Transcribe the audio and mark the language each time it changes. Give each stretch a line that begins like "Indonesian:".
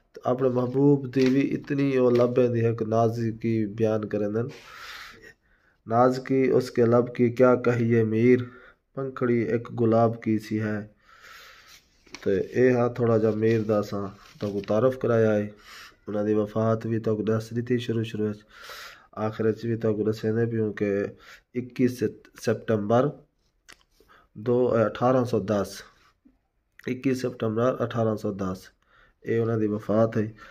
Punjabi: اپنے محبوب دی بھی اتنی او لبے دی ہے کہ نازکی بیان کرندن.
Urdu: ناز کی اس کے لب کی کیا کہیے میر پنکھڑی ایک گلاب کی سی ہے.
Punjabi: تے اے ہاں تھوڑا جا میر دا اساں تاکو تعارف کرایا ہے. انہاں دی وفات بھی تاکو دس دیتی شروع وچ آخر وچ بھی تاکو دسیندے پیوں کہ 21 سپٹمبر 1810 اے انہاں دی وفات ہے.